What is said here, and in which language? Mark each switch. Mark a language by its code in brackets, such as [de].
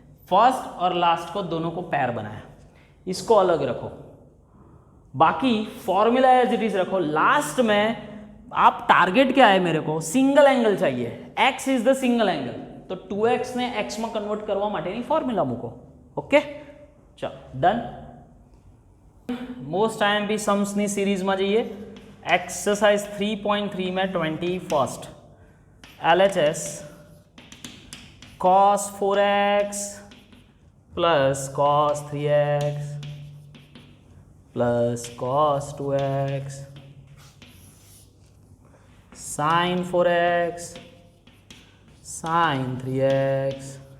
[hi] First और last को दोनों को पैर बनाया, इसको अलग रखो, बाकी फॉर्मूला एज इट इज रखो। लास्ट में आप टारगेट क्या है? मेरे को सिंगल एंगल चाहिए, x is the single angle, [gu] तो 2x ने x में कन्वर्ट करवा माटेनी फॉर्म्युला मूको। [hi] ओके चलो डन। [gu] मोस्ट IMP सम्स ની સિરીઝમાં જઈએ। [hi] एक्सरसाइज 3.3 में 21st LHS cos 4x plus cos 3x plus cos 2x sin 4x sin 3x।